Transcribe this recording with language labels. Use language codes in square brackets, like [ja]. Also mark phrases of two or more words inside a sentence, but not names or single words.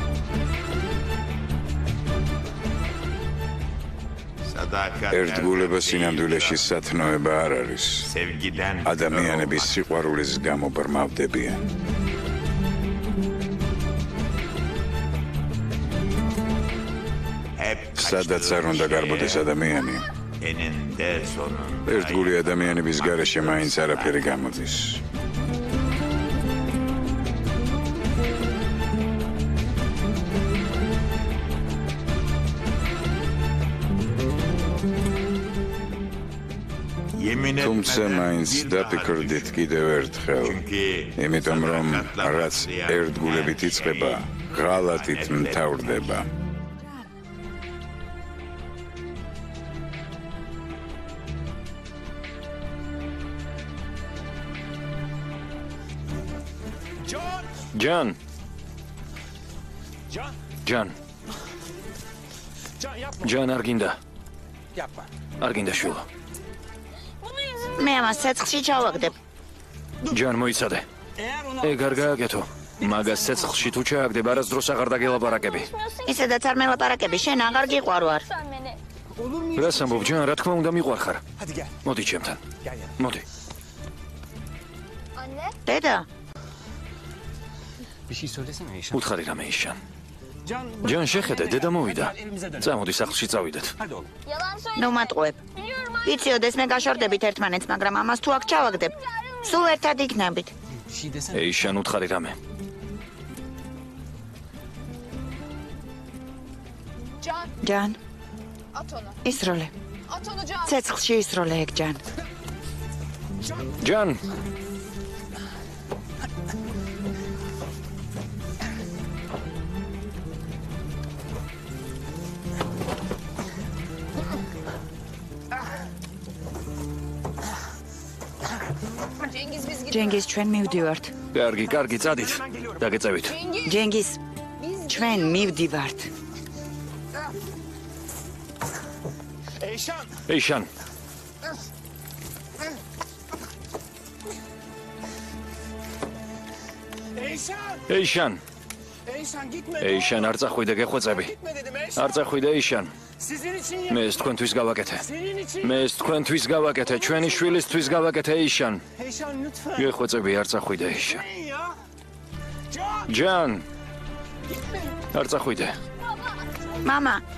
[tr] Sadakat [ka] ერთგულება სინამდვილეში სათნოება არ არის. [tr] sevgiden [ka] ადამიანების სიყვარულის გამო ბრმავდებიან. [tr] hep [ka] სადაც არ უნდა გარბოდეს ადამიანი, [tr] eninde sonunda [ka] ერთგული ადამიანების გარეშე მაინც არაფერი გამოდის. [tr] yemin [ka] თუმცა მაინც [tr] etmeden bir daha [ka] დაფიქრდით [tr] düşün. [ka] კიდევ ერთხელ, [tr] Çünkü [ka] იმიტომ რომ [tr] sadakatla [ka] რაც [tr] başlayan [ka] ერთგულებით [tr] her [ka] იწყება, [tr] şey [ka] ღალატით [tr] ahirette [ka] მთავრდება. Can. ჯან. Can. ჯან. [tr] Can yapma. [ka] ჯან არ გინდა. [tr] Yapma. [ka] არ გინდა შვილო. მე ამას ცეცხლში ჩავაგდებ. ჯან მოიცადე. ეგ არ გააკეთო. მაგას ცეცხლში თუ ჩააგდებ, არასდროს აღარ დაგელაპარაკები. ისედაც არ მელაპარაკები, შენ აღარ გიყვარ ვარ. რას ამბობ, ჯან, რა თქმა უნდა მიყვარხარ. [tr] Hadi gel. [ka] მოდი ჩემთან. [tr] Gel gel. [ka] მოდი. დედა, [tr] Bir şey söylesene Eyşan. [ka] უთხარი რამე იშან. Can. ჯან, შეხედე, დედა მოვიდა. [tr] Evimize dönelim. [ka] წამოდი სახლში წავიდეთ. [tr] Hadi oğlum. [ka] ნუ მატყუებ. იციოდეს მე გაშორდებით ერთმანეთს, მაგრამ ამას თუ აქ ჩავაგდებ, სულ ერთად იქნებით. [tr] Bir şey desene. [ka] იშან, უთხარი რამე. Can, ჯან, [tr] at onu. [ka] ისროლე. [tr] At onu Can. [ka] ცეცხლში ისროლე ეგ ჯან. ჯან, [tr] Cengiz biz gidiyoruz. [ka] ჯენგის ჩვენ მივდივართ. კარგი, კარგი, წადით. დაგეწევით. Cengiz. ჯენგის [tr] Biz [ka] ჩვენ მივდივართ. Eyşan. იშან, Eyşan. იშან, [tr] Eyşan gitme. [ka] იშან, არ წახვიდე, გეხვეწები. [tr] Gitme dedim Eyşan. [ka] არ წახვიდე, იშან. [tr] Sizin için ya. [ka] მე ეს თქვენთვის გავაკეთე. [tr] Senin için. [ka] მე ეს თქვენთვის გავაკეთე, ჩვენი შვილისთვის გავაკეთე, იშან. [tr] Eyşan lütfen. [ka] გეხვეწები, არ წახვიდე, იშან. [tr] Gitmeyin ya. Can. [ka] ჯან, არ წახვიდე. მამა,